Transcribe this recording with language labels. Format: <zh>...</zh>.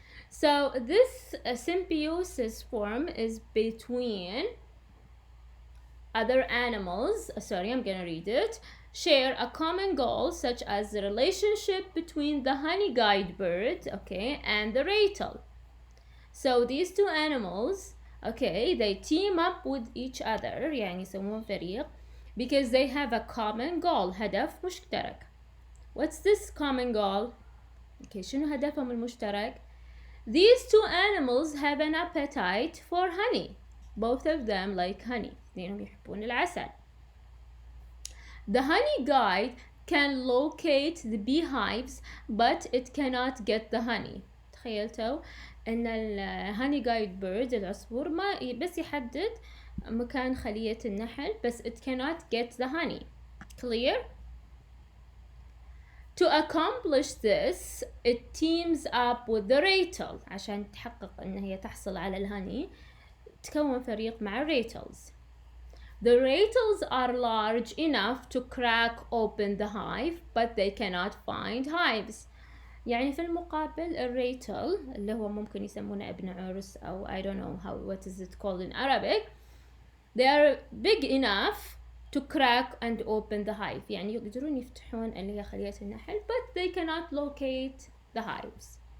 <en>So this symbiosis form is between other animals, I'm gonna read it, share a common goal such as the relationship between the honey guide bird, okay, and the ratel. So these two animals, okay, they team up with each other,</en> <ar>يعني يسمون فريق,</ar> <en>because they have a common goal,</en> <ar>هدف مشترك.</ar> <en>What's this common goal?</en> <ar>Okay, شنو هدفهم المشترك?</ar> <en>These two animals have an appetite for honey. Both of them like honey.</en> <ar>اثنينهم يحبون العسل.</ar> <en>The honey guide can locate the beehives, but it cannot get the honey.</en> <ar>تخيلتوا ان الهاني جايد بيرد العصفور ما بس يحدد مكان خلية النحل بس</ar> <en>it cannot get the honey. Clear? To accomplish this, it teams up with the ratel</en> <ar>عشان تحقق ان هي تحصل على الهاني. تكون فريق مع ratels.</ar> <en>The ratels are large enough to crack open the hive, but they cannot find hives.</en> <ar>يعني في المقابل الريتل اللي هو ممكن يسمونه ابن عرس أو</ar> <en>I don't know what is it called in Arabic, they are big enough to crack and open the hive.</en> <ar>يعني يقدرون يفتحون اللي هي خلية النحل,</ar> <en>but they cannot locate the hives.</en>